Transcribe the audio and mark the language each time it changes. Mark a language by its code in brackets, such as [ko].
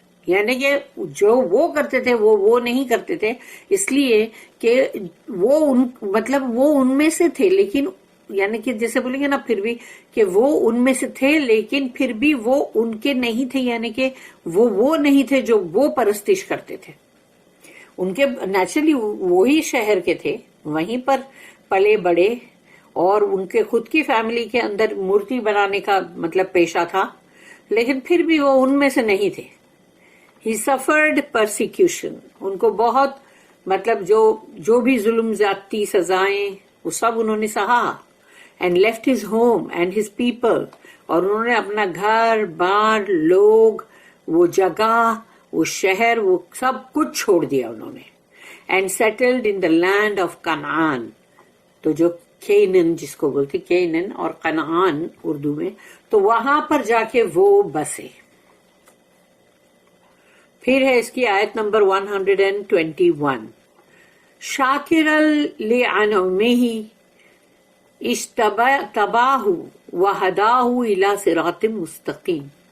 [ur] یعنی کہ جو وہ کرتے تھے وہ نہیں کرتے تھے, اس لیے کہ وہ ان میں سے تھے لیکن یعنی کہ جیسے بولیں گے نا پھر بھی کہ وہ ان میں سے تھے لیکن پھر بھی وہ ان کے نہیں تھے, یعنی کہ وہ نہیں تھے جو وہ پرستش کرتے تھے. ان کے نیچرلی وہی شہر کے تھے, وہیں پر پلے بڑے, اور ان کے خود کی فیملی کے اندر مورتی بنانے کا مطلب پیشہ تھا, لیکن پھر بھی وہ ان میں سے نہیں تھے. [en] He suffered persecution. [ur] ان کو بہت مطلب جو بھی ظلم زیادتی سزائیں وہ سب انہوں نے سہا. [en] And left his home and his people. [ur] اور انہوں نے اپنا گھر بار لوگ وہ جگہ وہ شہر وہ سب کچھ چھوڑ دیا انہوں نے. [en] And settled in the land of Canaan. [ur] تو جو کینن جس کو بولتے کینن اور کنعان اردو میں، تو وہاں پر جا کے وہ بسے. پھر ہے اس کی آیت نمبر 121. [ar] شاکرا لانعمہ اجتباہ وہداہ الی صراط مستقیم.